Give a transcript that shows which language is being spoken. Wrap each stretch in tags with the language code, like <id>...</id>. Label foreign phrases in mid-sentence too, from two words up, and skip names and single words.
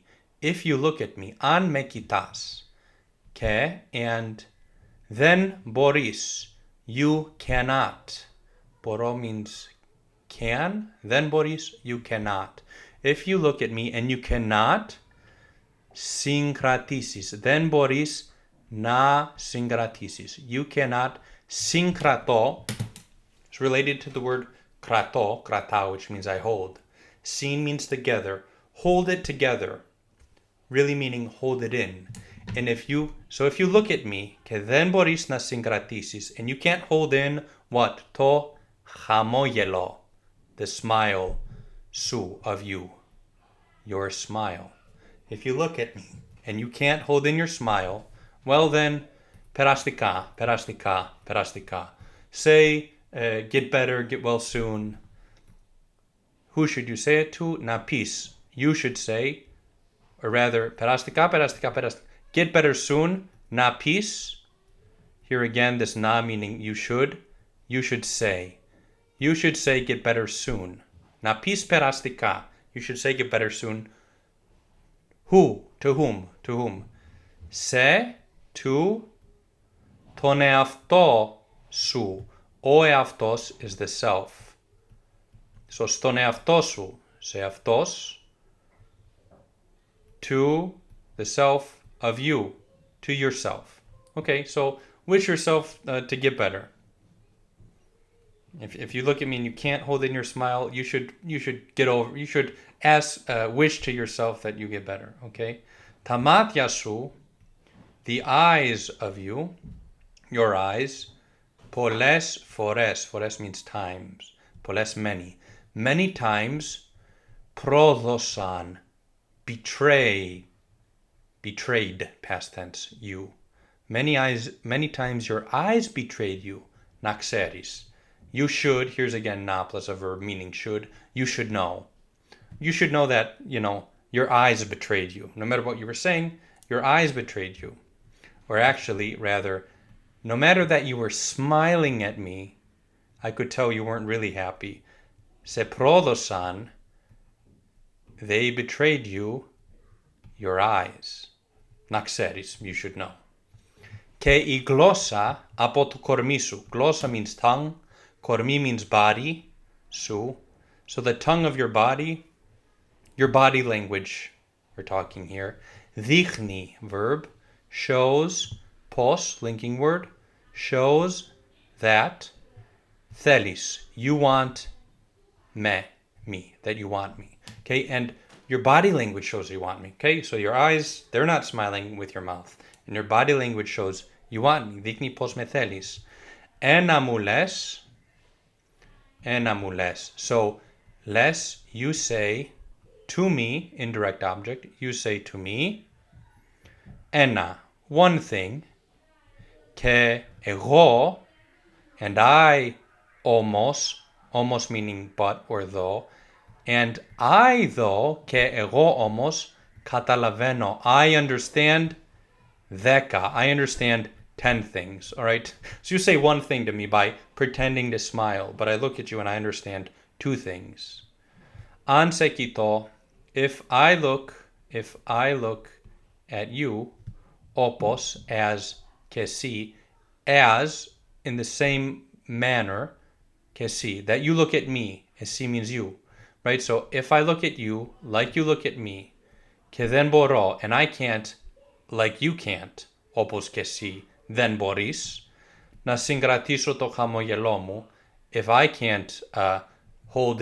<en>If you look at me.</en> <el>Αν με κοιτάς.</el> <en>Και, and then boris. You cannot. Boro means can. Then boris, you cannot. If you look at me and you cannot, συγκρατήσεις. Then boris,</en> <el>να συγκρατήσεις.</el> <en>You cannot. Συγκρατώ. It's related to the word</en> <el>κρατώ, κρατάω,</el> <en>which means I hold. Συν means together. Hold it together. Really meaning hold it in. And if you look at me,</en> <el>και δεν μπορείς να συγκρατήσεις,</el> <en>and you can't hold in what?</en> <el>Το χαμόγελο,</el> <en>the smile, σου, of you, your smile. If you look at me and you can't hold in your smile, well then,</en> <el>περαστικά, περαστικά, περαστικά.</el> <en>Say, get better, get well soon. Who should you say it to?</en> <el>Να πεις.</el> <en>You should say, or rather,</en> <el>περαστικά, περαστικά, περαστικά.</el> <en>Get better soon,</en> <el>να πεις.</el> <en>Here again, this na meaning you should say. You should say get better soon.</en> <el>Να πεις περαστικά.</el> <en>You should say get better soon. Who? To whom? To whom?</en> <el>Σε, to, τον εαυτό σου. Ο εαυτός</el> <en>is the self. So,</en> <el>στον εαυτό σου, σε αυτός,</el> <en>to the self of you, to yourself. Okay, so wish yourself to get better. If you look at me and you can't hold in your smile, you should wish to yourself that you get better.</en> <el>Okay, τα μάτια σου,</el> <en>the eyes of you, your eyes,</en> <el>πολλές φορές,</el> <en>φορές means times, πολλές many times, πρόδωσαν, betrayed, past tense, you. Many times your eyes betrayed you,</en> <el>να ξέρεις.</el> <en>You should, here's again na plus a verb meaning should, you should know. You should know that, your eyes betrayed you. No matter what you were saying, your eyes betrayed you. Or actually, rather, no matter that you were smiling at me, I could tell you weren't really happy.</en> <el>Σε πρόδωσαν,</el> <en>they betrayed you, your eyes.</en> <el>Να ξέρεις,</el> <en>you should know.</en> <el>Και η γλώσσα από το κορμί σου.</el> <en>Γλώσσα means tongue. Κορμί means body. Σου. So the tongue of your body your body language, we're talking here. Δείχνει, verb, shows, pos, linking word, shows that θέλεις, you want me, that you want me. Okay, and your body language shows you want me. Okay, so your eyes, they're not smiling with your mouth. And your body language shows you want me.</en> <el>Δείχνει πως με θέλεις. Ένα μου λες.</el> <en>So, less, you say to me, indirect object, you say to me. Ένα, one thing.</en> <el>Και εγώ,</el> <en>and I, almost meaning but or though. And I, though,</en> <el>και εγώ όμως, καταλαβαίνω.</el> <en>I understand 10. I understand 10 things, all right? So you say one thing to me by pretending to smile, but I look at you and I understand 2 things.</en> <el>Αν σε κοιτώ,</el> <en>if I look at you,</en> <el>όπως, as, και εσύ,</el> <en>as, in the same manner,</en> <el>και εσύ,</el> <en>that you look at me, εσύ means you, right? So if I look at you, like you look at me,</en> <el>και δεν μπορώ,</el> <en>and I can't, like you can't,</en> <el>όπως και εσύ, δεν μπορείς, να συγκρατήσω το χαμογελό μου,</el> <en>if I can't hold</en>